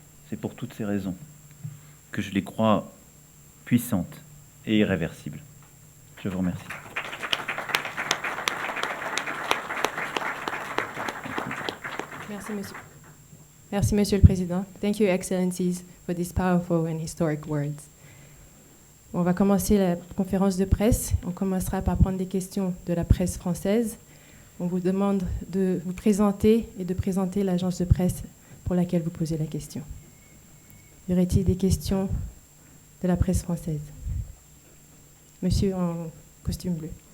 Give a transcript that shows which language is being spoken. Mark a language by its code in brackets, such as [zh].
[fr] C'est pour toutes ces raisons que je les crois puissantes et irréversibles. Je vous remercie. Merci, Monsieur. Merci, Monsieur le Président. [en] Thank you, Excellencies, for these powerful and historic words. [fr] On va commencer la conférence de presse. On commencera par prendre des questions de la presse française. On vous demande de vous présenter et de présenter l'agence de presse pour laquelle vous posez la question. Y aurait-il des questions de la presse française? Monsieur en costume bleu.